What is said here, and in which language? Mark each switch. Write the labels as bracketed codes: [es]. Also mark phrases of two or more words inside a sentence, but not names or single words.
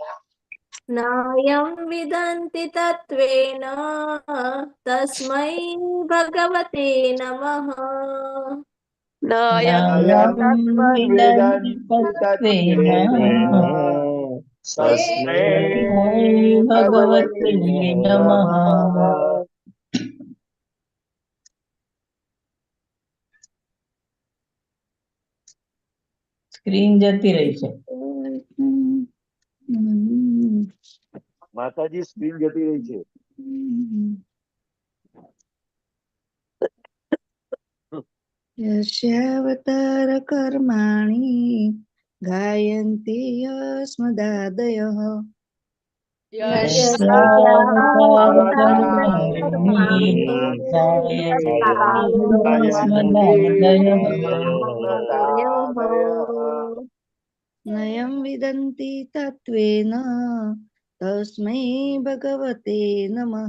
[sa] नायं विदन्ति तत्त्वेन तस्मै भगवते नमः नायं विदन्ति तत्त्वेन तस्मै भगवते नमः [gu] સ્ક્રીન જતી રહી છે માતાજી સ્ક્રીન જતી રહી છે [sa] यस्यावतारकर्माणि गायन्ति यस्मदादयः नयं विदन्ति तत्त्वेन तस्मै भगवते नमः